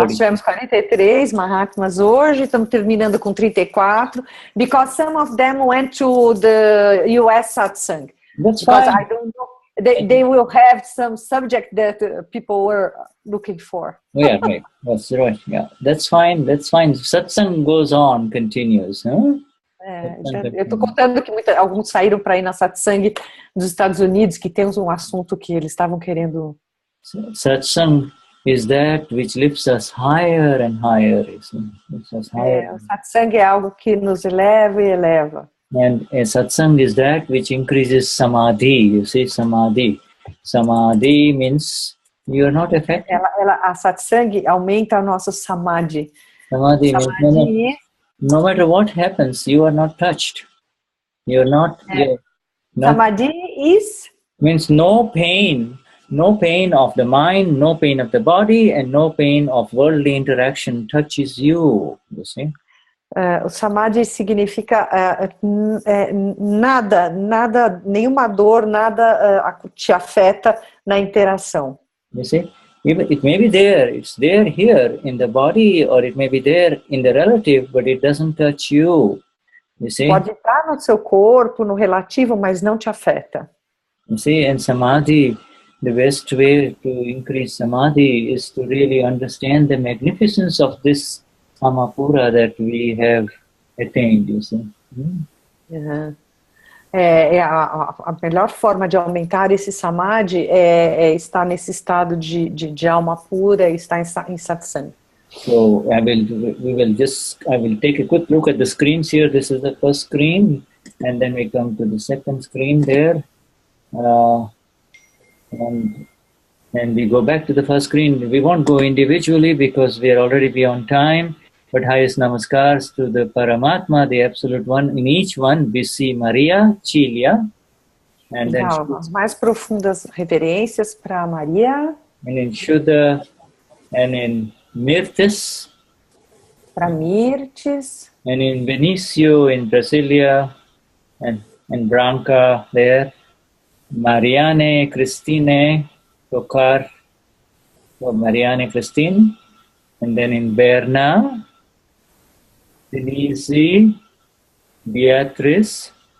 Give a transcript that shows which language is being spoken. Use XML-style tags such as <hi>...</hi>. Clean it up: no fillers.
<pt>Nós tivemos 43 Mahatmas hoje. Estamos terminando com 34</pt> <en>because some of them went to the US satsang. That's because fine. I don't know. They will have some subject that people were looking for. Yeah, right. That's right. Yeah, that's fine. That's fine. Satsang goes on, continues. Huh?</en> <pt>Eu estou contando que alguns saíram para ir na satsang dos Estados Unidos, que temos um assunto que eles estavam querendo.</pt> <en>Satsang is that which lifts us higher and higher. Lifts us higher.</en> <pt>O satsang é algo que nos eleva e eleva.</pt> <en>And a satsang is that which increases samadhi. You see, samadhi. Samadhi means you are not affected.</en> <pt>A satsang aumenta a nossa samadhi.</pt> <en>Samadhi means no matter what happens, you are not touched. You are not. Samadhi means no pain of the mind, no pain of the body, and no pain of worldly interaction touches you. You see.</en> <pt>O samadhi significa nada, nenhuma dor, nada te afeta na interação.</pt> <en>You see, it may be there, it's there here in the body, or it may be there in the relative, but it doesn't touch you. You see?</en> <pt>Pode estar no seu corpo, no relativo, mas não te afeta.</pt> <en>You see, and samadhi, the best way to increase samadhi is to really understand the magnificence of this Samapura that we have attained, you see.</en> <pt>A melhor forma de aumentar esse samadhi é estar nesse estado de alma pura, estar em satsang.</pt> <en>So I will take a quick look at the screens here. This is the first screen, and then we come to the second screen there, and we go back to the first screen. We won't go individually because we are already beyond time. But highest namaskars to the Paramatma, the Absolute One. In each one, we see Maria, Cilia, and then</en> <pt>as mais profundas reverências para Maria,</pt> <en>and in Shuddha, and in Mirtis,</en> <pt>para Mirtes,</pt> <en>and in Benicio, in Brasilia, and Branca there, Mariane, Christine, Tokar, Mariane, Christine, and then in Berna, Denize, Beatrice,</en>